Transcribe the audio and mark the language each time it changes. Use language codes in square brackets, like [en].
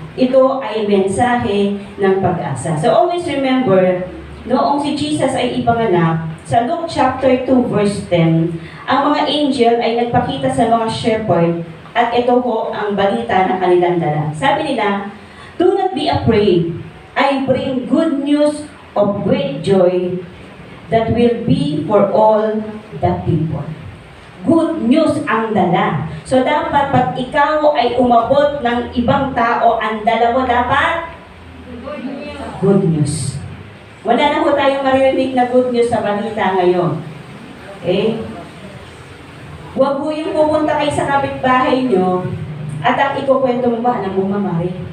[tl] Ito ay mensahe ng pag-asa. So always remember, noong si Jesus ay ipanganak, sa Luke chapter 2 verse 10, ang mga angel ay nagpakita sa mga shepherd at ito po ang balita na kanilang dala. [en] Sabi nila, "Do not be afraid. I bring good news of great joy that will be for all the people." [tl] Good news ang dala. So dapat pag ikaw ay umabot ng ibang tao, ang dala mo dapat good news. Wala na po tayong maririnig na good news sa balita ngayon. Okay? Huwag po yung pupunta kayo sa kapitbahay nyo at ang ikukwento mo ba, alam mo mamari?